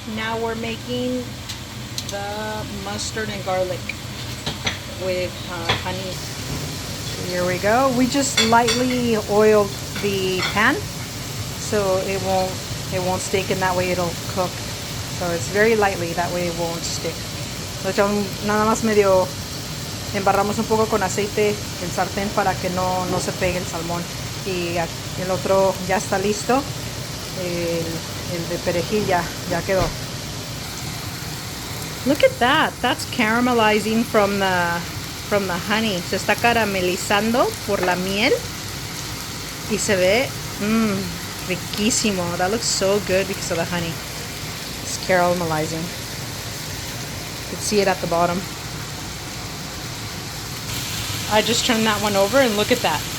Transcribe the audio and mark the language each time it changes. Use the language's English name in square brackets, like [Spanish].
[English] Now we're making the mustard and garlic with honey. Here we go. We just lightly oiled the pan so it won't stick, and that way it'll cook. So it's very lightly, that way it won't stick. [Spanish] So nada más medio embarramos un poco con aceite el sartén para que no se pegue el salmón. Y el otro ya está listo. El de perejil ya quedó. [English] Look at that. That's caramelizing from the honey. [Spanish] Se está caramelizando por la miel. Y se ve riquísimo. [English] That looks so good because of the honey. It's caramelizing. You can see it at the bottom. I just turned that one over and look at that.